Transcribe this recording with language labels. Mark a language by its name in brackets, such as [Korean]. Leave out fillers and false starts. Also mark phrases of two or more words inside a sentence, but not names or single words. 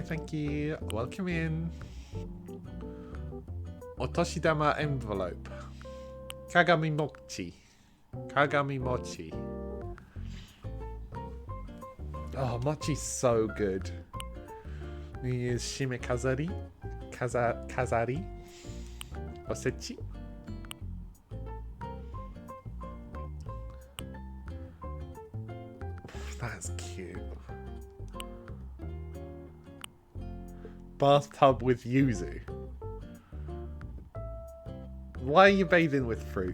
[English] Thank you. Welcome in. Otoshidama envelope. [Japanese] Kagami mochi. Kagami mochi. [English] Oh, mochi's so good. New Year's [Japanese] shime kazari. [English] Kazari. Osechi. That's cute. Bathtub with yuzu. Why are you bathing with fruit?